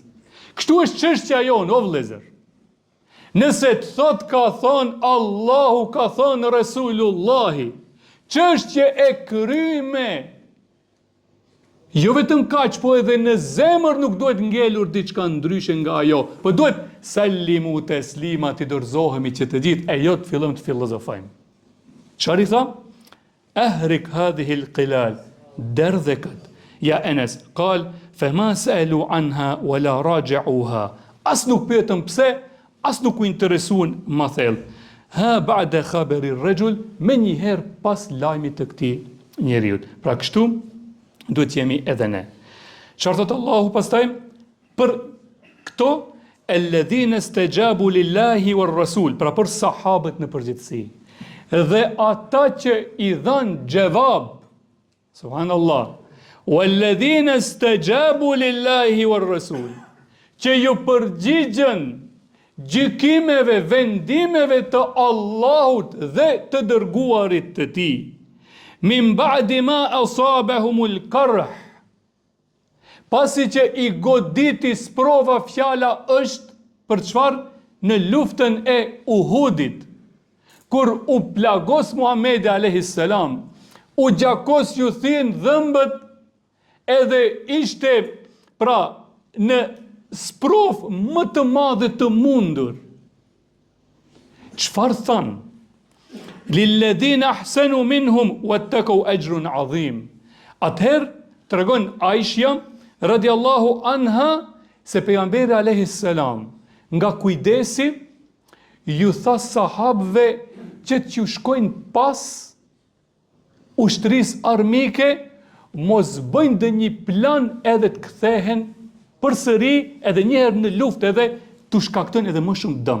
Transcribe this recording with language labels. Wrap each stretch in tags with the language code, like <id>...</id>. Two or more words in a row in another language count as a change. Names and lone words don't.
<sq>Kështu është çështja jonë, o vëllezër. Nëse të thot ka thonë Allahu, ka thonë Resulullahi, çështje e kryme, jo vetëm kaq, po edhe në zemër nuk duhet ngelur diçka ndryshe nga ajo, po duhet</sq> <ar>سلموا تسليما,</ar> <sq>të dorëzohemi që të gjithë, e jo të fillojmë të filozofojmë. Çfarë i tha?</sq> <ar>أهرق هذه القلال,</ar> <sq>derdhe kët.</sq> <ar>يا أنس, قال: "فما سألوا عنها ولا راجعوها."</ar> <sq>As nuk pyetën pse, as nuk u interesuan më thellë.</sq> <ar>ها بعد خبر الرجل,</ar> <sq>me njëherë pas lajmit të këtij njeriu. Pra kështu duhet jemi edhe ne. Çfarë thot Allahu pastaj për këto?</sq> <ar>الذين استجابوا لله والرسول,</ar> <sq>pra për sahabët në përgjithësi. Dhe ata që i dhanë gjevab,</sq> <ar>سبحان الله، والذين استجابوا لله والرسول,</ar> <sq>që ju përgjigjen gjykimeve, vendimeve të Allahut dhe të dërguarit të tij.</sq> <ar>من بعد ما أصابهم القرح,</ar> <sq>pasi që i goditi sprova, fjala është për çfarë? Në luftën e Uhudit, kur u plagos Muhamedi</sq> <ar>عليه السلام,</ar> <sq>u gjakos ju thin dhëmbët, edhe ishte pra në sprov më të madhe të mundur. Çfarë thanë?</sq> <ar>للذين أحسنوا منهم واتقوا أجر عظيم.</ar> <sq>Atëherë tregon Aisha</sq> <ar>رضي الله عنها</ar> <sq>se pejgamberi</sq> <ar>عليه السلام</ar> <sq>nga kujdesi ju tha sahabëve që t'ju shkojnë pas ushtrisë armike, mos bëjnë dhe një plan edhe të kthehen përsëri edhe njëherë në luftë edhe t'u shkaktojnë edhe më shumë dëm.</sq>